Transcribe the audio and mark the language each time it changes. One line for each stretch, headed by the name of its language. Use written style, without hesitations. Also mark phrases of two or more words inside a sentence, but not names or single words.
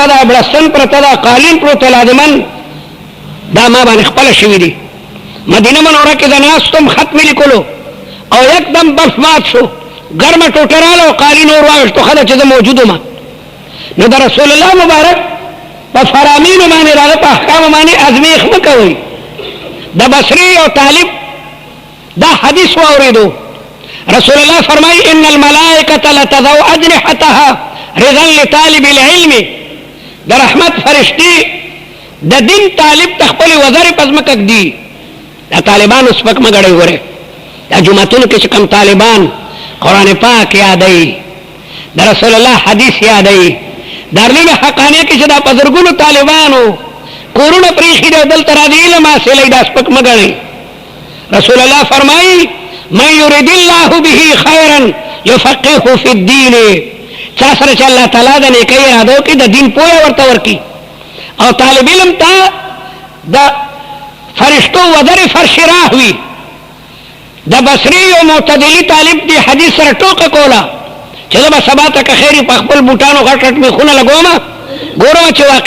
Pashto: ده بړستن پرته ده قالین پروته لازمن دا ما باندې خپله شوي دي مدینه منوره کې د ناستم خط مې لیکلو او یکدم بلف مات شو ګرمه ټوټه راله او قالین اور واوښتو ښه ده چې زه موجود وم نو د رسول الله مبارک په فرامینو باندې د هغه په احکامو باندې ازمیښت مه کوئ د بصري او طالب دا حدیث واورېدو رسول الله فرمایي
Arabic: ان الملائکة لتضع اجنحتها رضا لطالب العلم
Pashto: د رحمت فرشتي د دین طالب ته خپلې وزرې په ځمکه ږدي دا طالبانو سپک مه ګڼئ ګورئ دا جوماتونو کې چې کوم طالبان قرآن پاک یادوي د رسول الله حدیث یادوي دارالعلوم حقانیه کې چې دا په زرګونو طالبانو کورونه پرېښي دي او دلته راځي علم حاصلوي دا سپک مه ګڼئ رسول الله فرمایي
Arabic: من يريد الله به خيرا يفقهه في الدين
Pashto: چا سره چې الله تعالی د نیکۍ اراده وکړي د دین پوهه ورته ورکړي او طالب علم ته د فرشتو وزر فرش راه وي د بصري او معتدلي طالب دی حدیث سره ټوکه کوله چې زه به سبا ته که خیر په خپل بوټانو غټ غټ میخونه لګوم ګورم چې واقعي